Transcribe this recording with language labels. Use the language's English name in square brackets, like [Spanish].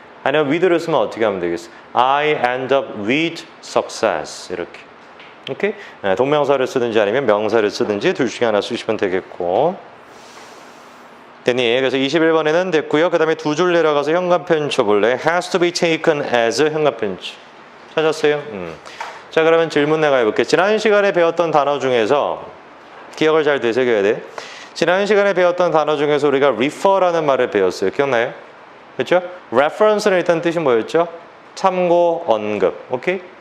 [Korean] 아니면 with를 쓰면 어떻게 하면 되겠어? [English] I end up with success. [Korean] 이렇게. 오케이? 동명사를 쓰든지 아니면 명사를 쓰든지 둘 중에 하나 쓰시면 되겠고. 됐니? 그래서 21번에는 됐고요. 그 다음에 두 줄 내려가서 현관편 쳐볼래? [English] has to be taken as [Korean] 현관편 쳐. 찾았어요? 자, 그러면 질문 내가 해볼게. 지난 시간에 배웠던 단어 중에서 기억을 잘 되새겨야 돼. 지난 시간에 배웠던 단어 중에서 우리가 refer라는 말을 배웠어요. 기억나요? 그렇죠? reference는 일단 뜻이 뭐였죠? 참고, 언급. 오케이?